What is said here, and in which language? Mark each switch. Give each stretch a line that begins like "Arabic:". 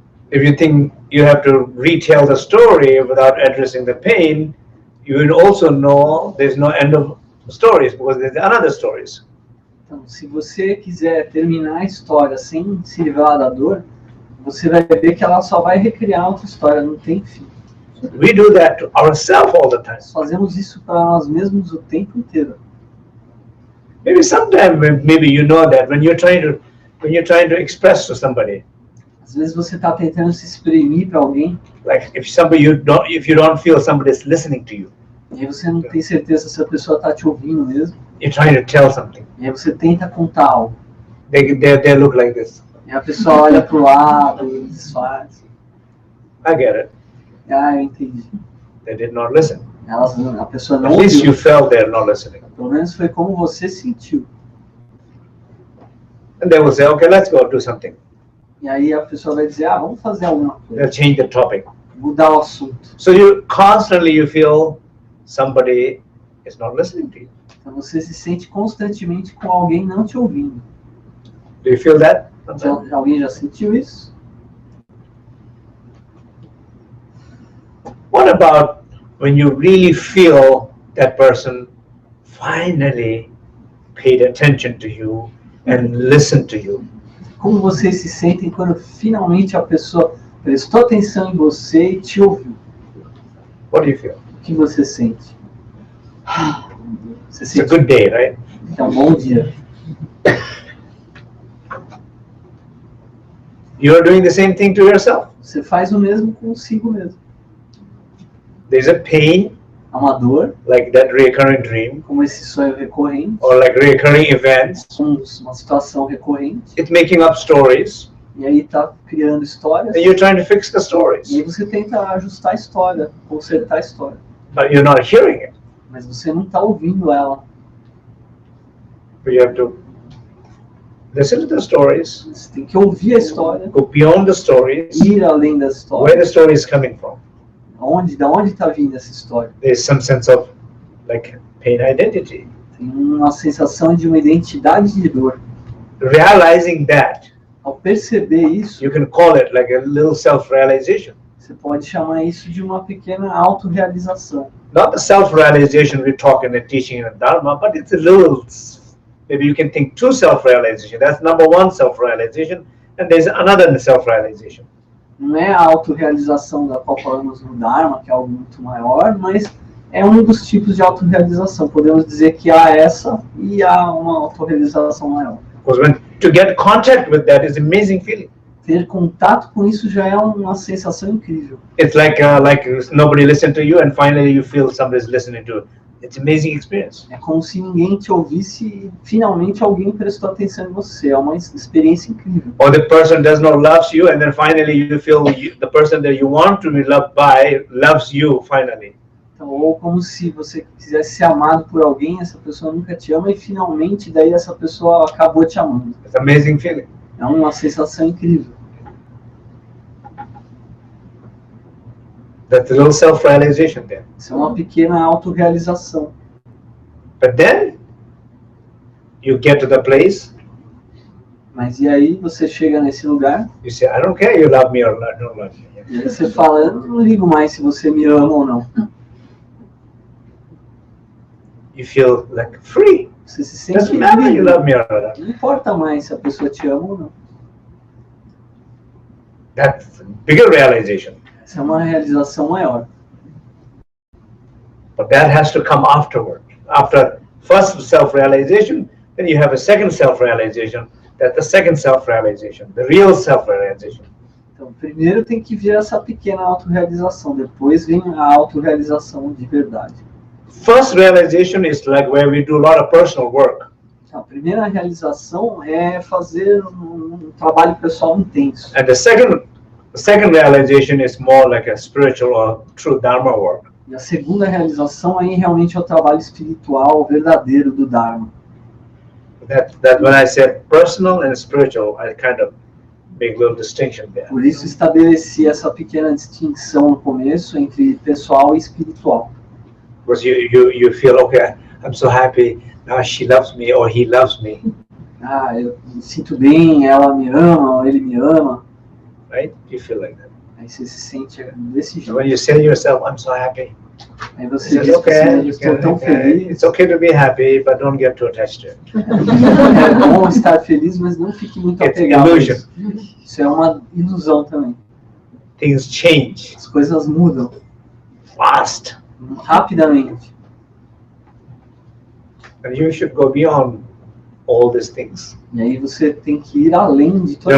English: If you think you have to retell the story without addressing the pain, you will also know there's no end of stories because there's another stories.
Portuguese: Então, se você quiser terminar a história sem se livrar da dor, você vai ver que ela só vai recriar outra história, não tem fim.
English: We do that to ourselves all the time.
Portuguese: Nós fazemos isso para nós mesmos o tempo inteiro.
English: Maybe sometime, maybe you know that when you're trying to express to somebody,
Portuguese: Às vezes você está tentando se exprimir para alguém,
English: like if you don't feel somebody is listening to you,
Portuguese: E aí você não tem certeza se a pessoa está te ouvindo mesmo.
English: You're trying to tell something.
Portuguese: E aí você tenta contar algo.
English: They look like this.
Portuguese: E a pessoa olha pro lado e disfarça.
English: I get it.
Portuguese: Ah, eu entendi.
English: They did not listen.
Portuguese: A pessoa não
English: At least you
Portuguese: ouviu.
English: felt they're not listening.
Portuguese: Pelo menos foi como você sentiu.
English: And they will say, okay, let's go do something.
Portuguese: E aí a pessoa vai dizer, vamos fazer alguma coisa.
English: They'll change the topic.
Portuguese: Mudar o assunto.
English: So you constantly feel somebody is not listening to you.
Portuguese: Então você se sente constantemente com alguém não te ouvindo.
English: Do you feel that?
Portuguese: Alguém já sentiu isso?
English: What about when you really feel that person finally paid attention to you and listened to you?
Portuguese: Como vocês se sentem quando finalmente a pessoa prestou atenção em você e te ouviu?
English: What do you feel?
Portuguese: O que você sente? Você
English: It's a
Portuguese: sente
English: good day, right?
Portuguese: que é um bom dia.
English: You're doing the same thing to yourself.
Portuguese: Você faz o mesmo consigo mesmo.
English: There's a pain,
Portuguese: Há uma dor,
English: like that recurring dream,
Portuguese: como esse sonho recorrente,
English: or like recurring events.
Portuguese: como uma situação recorrente,
English: It's making up stories,
Portuguese: e aí tá criando histórias,
English: and you're trying to fix the
Portuguese: e aí
English: stories,
Portuguese: você tenta ajustar a história, consertar a história,
English: but you're not hearing it.
Portuguese: mas você não está ouvindo ela.
English: But you have to listen to the stories,
Portuguese: Você tem que ouvir a história,
English: go beyond the stories,
Portuguese: ir além da
English: where
Portuguese: história.
English: the story is coming from.
Portuguese: Da onde está vindo essa história?
English: There's some sense of like pain identity.
Portuguese: Tem uma sensação de uma identidade de dor.
English: Realizing that,
Portuguese: Ao perceber isso,
English: you can call it like a little self-realization.
Portuguese: você pode chamar isso de uma pequena autorrealização.
English: Not the self-realization we talk in the teaching in the Dharma, but it's a little, maybe you can think two self-realization. That's number one self-realization, and there's another self-realization.
Portuguese: Não é a autorrealização da qual falamos no Dharma, que é algo muito maior, mas é um dos tipos de autorrealização. Podemos dizer que há essa e há uma autorrealização maior.
English: Because to get contact with that is an amazing feeling.
Portuguese: Ter contato com isso já é uma sensação incrível.
English: It's like nobody listened to you, and finally you feel somebody's listening to you. It's an amazing experience.
Portuguese: É como se ninguém te ouvisse e finalmente alguém prestou atenção em você. É uma experiência incrível.
English: Or the person does not love you, and then finally you feel the person that you want to be loved by loves you finally.
Portuguese: Então, ou como se você quisesse ser amado por alguém, essa pessoa nunca te ama e finalmente daí essa pessoa acabou te amando.
English: It's an amazing feeling.
Portuguese: É uma sensação incrível.
English: That's a little self-realization there.
Portuguese: Isso é uma pequena autorrealização.
English: But then you get to the place,
Portuguese: Mas e aí você chega nesse lugar
English: you say, I don't care you love me or don't love me.
Portuguese: e aí você fala, eu não ligo mais se você me ama ou não.
English: You feel like free.
Portuguese: Você se sente
English: Doesn't matter you
Portuguese: livre.
English: love me or not.
Portuguese: Não importa mais se a pessoa te ama ou não.
English: That's a bigger realization.
Portuguese: Isso é uma realização maior.
English: But that has to come afterward. After first self-realization, then you have a second self-realization. That's the second self-realization, the real self-realization.
Portuguese: Então, primeiro tem que vir essa pequena autorrealização, depois vem a autorrealização de verdade.
English: First realization is like where we do a lot of personal work.
Portuguese: Então, a primeira realização é fazer um trabalho pessoal intenso.
English: And the second realization is more like a spiritual or true Dharma work.
Portuguese: E a segunda realização aí realmente é o trabalho espiritual verdadeiro do Dharma.
English: That when I say personal and spiritual, I kind of make a little distinction there.
Portuguese: Por isso estabeleci essa pequena distinção no começo entre pessoal e espiritual.
English: Because you feel, okay, I'm so happy, now she loves me or he loves me,
Portuguese: Eu me sinto bem, ela me ama, ou ele me ama.
English: right? You feel like that.
Portuguese: Aí você se sente desse
English: So when
Portuguese: jeito.
English: you say to yourself, I'm so happy,
Portuguese: Aí
English: you
Portuguese: você
English: say,
Portuguese: diz que
English: okay,
Portuguese: eu estou tão feliz.
English: it's okay to be happy, but don't get too attached to it.
Portuguese: É bom estar feliz, mas não fique muito
English: It's
Portuguese: apegado a
English: illusion.
Portuguese: isso. Isso é uma ilusão também.
English: Things change
Portuguese: As coisas mudam
English: fast,
Portuguese: rapidamente.
English: and you should go beyond all these things.
Portuguese: E aí você tem que ir além de todas